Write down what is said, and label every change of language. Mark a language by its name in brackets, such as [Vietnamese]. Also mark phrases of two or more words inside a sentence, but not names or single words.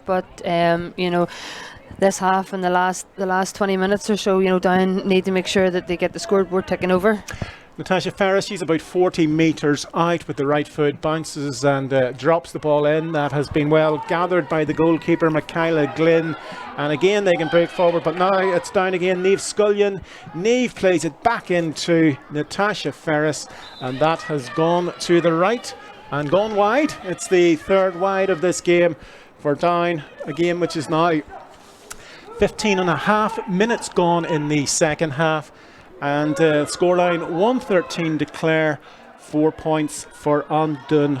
[English] But this half and the last 20 minutes or so, Down need to make sure that they get the scoreboard ticking over. Natasha Ferris, she's about 40 metres out with the right foot, bounces and drops the ball in. That has been well gathered by the goalkeeper, Michaela Glynn. And again, they can break forward, but now it's Down again. Niamh Scullion. Niamh plays it back into Natasha Ferris, and that has gone to the right and gone wide. It's the third wide of this game for Down, a game which is now 15 and a half minutes gone in the second half. And scoreline 113 to Clare, 4 points for Undone.